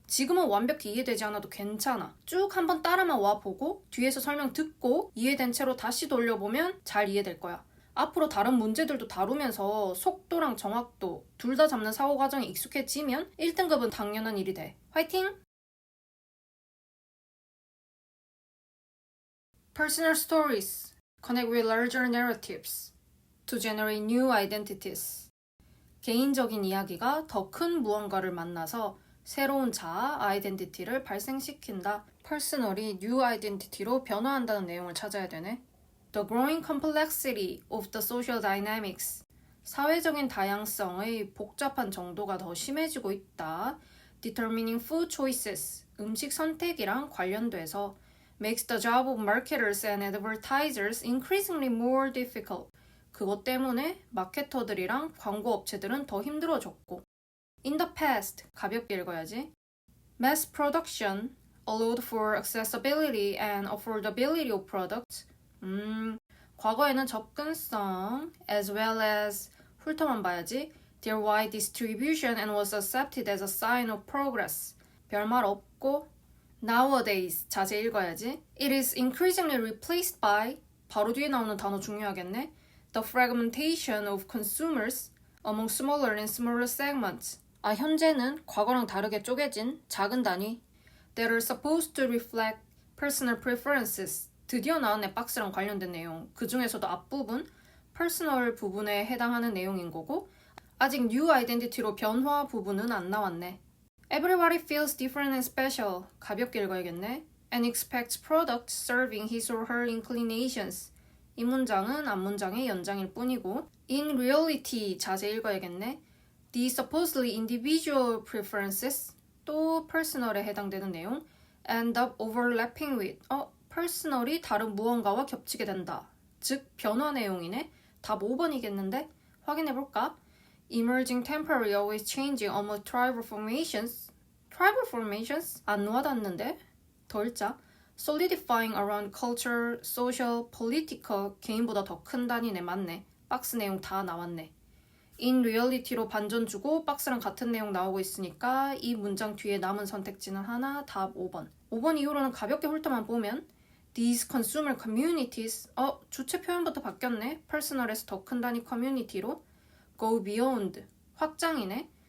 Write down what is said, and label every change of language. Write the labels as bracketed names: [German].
[Korean] 지금은 완벽히 이해되지 않아도 괜찮아. 쭉 한번 따라만 와보고 뒤에서 설명 듣고 이해된 채로 다시 돌려보면 잘 이해될 거야. 앞으로 다른 문제들도 다루면서 속도랑 정확도 둘 다 잡는 사고 과정이 익숙해지면 1등급은 당연한 일이 돼. 화이팅! [English] Personal stories connect with larger narratives to generate new identities. [Korean] 개인적인 이야기가 더 큰 무언가를 만나서 새로운 자아, 아이덴티티를 발생시킨다. 퍼스널이 뉴 아이덴티티로 변화한다는 내용을 찾아야 되네. [English] The growing complexity of the social dynamics. [Korean] 사회적인 다양성의 복잡한 정도가 더 심해지고 있다. [English] Determining food choices. [Korean] 음식 선택이랑 관련돼서 [English] makes the job of marketers and advertisers increasingly more difficult. [Korean] 그것 때문에 마케터들이랑 광고 업체들은 더 힘들어졌고. [English] In the past, [Korean] 가볍게 읽어야지. [English] Mass production allowed for accessibility and affordability of products. [Korean] 과거에는 접근성 [English] as well as [Korean] 훑어만 봐야지. [English] Their wide distribution and was accepted as a sign of progress. [Korean] 별말 없고. [English] Nowadays, [Korean] 자세히 읽어야지. [English] It is increasingly replaced by [Korean] 바로 뒤에 나오는 단어 중요하겠네. [English] The fragmentation of consumers among smaller and smaller segments. [Korean] 현재는 과거랑 다르게 쪼개진 작은 단위 [English] that are supposed to reflect personal preferences. [Korean] 드디어 나왔네, 박스랑 관련된 내용. 그 중에서도 앞부분, personal 부분에 해당하는 내용인 거고 아직 new identity로 변화 부분은 안 나왔네. [English] Everybody feels different and special. [Korean] 가볍게 읽어야겠네. [English] And expects products serving his or her inclinations. [Korean] 이 문장은 앞문장의 연장일 뿐이고 [English] In reality, [Korean] 자세히 읽어야겠네. [English] The supposedly individual preferences, [Korean] 또 personal에 해당되는 내용 [English] end up overlapping with, [Korean] personal이 다른 무언가와 겹치게 된다. 즉, 변화 내용이네. 답 5번이겠는데? 확인해볼까? [English] Emerging temporary always changing among tribal formations. [Korean] Tribal formations? 안 와닿는데? 더 읽자. [English] Solidifying around culture, social, political. [Korean] 개인보다 더 큰 단위네. 맞네. 박스 내용 다 나왔네. In reality로 반전 주고 박스랑 같은 내용 나오고 있으니까 이 문장 뒤에 남은 선택지는 하나, 답 5번. 5번 이후로는 가볍게 훑어만 보면 [English] These consumer communities, [Korean] 주체 표현부터 바뀌었네. personal에서 더 큰 단위 community로 go beyond, 확장이네.